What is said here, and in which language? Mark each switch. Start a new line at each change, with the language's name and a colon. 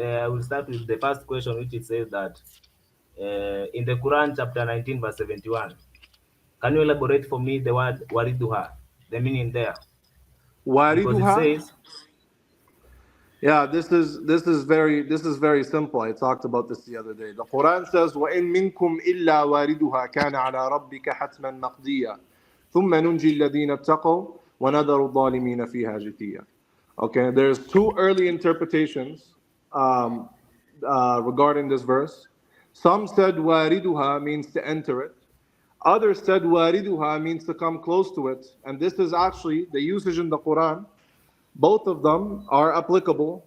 English: I will start with the first question, which it says that in the Quran, chapter 19, verse 71. Can you elaborate for me the word wariduha, the meaning there? Because it Wariduha? says, Yeah, this is very simple. I talked about this the other day. The Quran says,
Arabic: وَإِن مِّنكُمْ إِلَّا وَارِدُهَا كَانَ عَلَى رَبِّكَ حَتْمًا مَقْضِيًّا ثُمَّ نُنْجِي الَّذِينَ اتَّقَوْا وَنَذَرُ الظَّالِمِينَ فِيهَا جِثِيًّا.
English: Okay, there's two early interpretations regarding this verse. Some said wariduha means to enter it. Others said wariduha means to come close to it. And this is actually the usage in the Quran. Both of them are applicable.